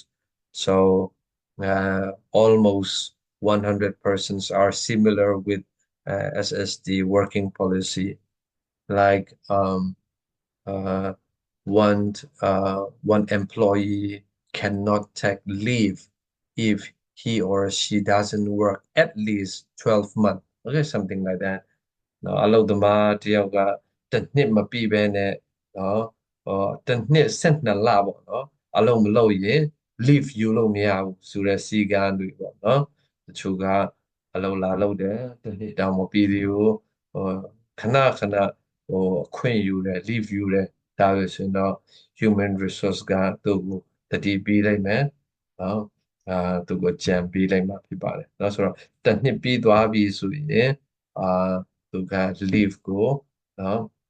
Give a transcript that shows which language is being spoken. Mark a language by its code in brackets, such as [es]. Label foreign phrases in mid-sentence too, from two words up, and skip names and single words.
[en] So almost 100% are similar with SSD working policy, like uh, one employee cannot take leave if he or she doesn't work at least 12 months. okay, something like that [my] နော်အလုပ်သမားတယောက်ကတစ်နှစ်မပြည့်ဘဲနဲ့နော်တစ်နှစ်12လပေါ့နော်အလုပ်မလုပ်ရင် leave ယူလို့မရဘူးဆို တဲ့စည်းကမ်းတွေပေါ့နော်တချို့ကအလုပ်လာလုပ်တယ်တစ်နှစ်တောင်မပြည့်သေးဘူးဟိုခဏခဏအခွင့်ယူတယ် leave ယူတယ်ဒါလို့ဆိုရင်တော့ [en] human resource [my] ကသူ့ကိုတတိပေးလိုက်မယ်နော်သူ့ကိုကြံပေးလိုက်မှာဖြစ်ပါတယ်เนาะဆိုတော့တစ်နှစ်ပြီးသွားပြီဆိုရင်သူက leave ကိုနော်